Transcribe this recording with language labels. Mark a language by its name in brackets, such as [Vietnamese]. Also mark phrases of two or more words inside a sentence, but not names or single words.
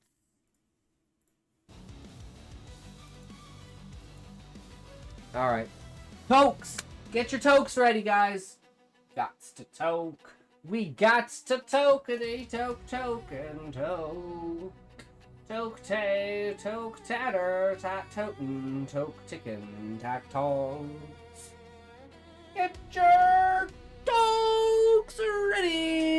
[English] Alright. Tokes! Get your tokes ready, guys. Gots to toke. We gots to tokety toke token toke. Toke tay, toke tatter, tat totin, toke tickin, tack tong. Get your tokes ready.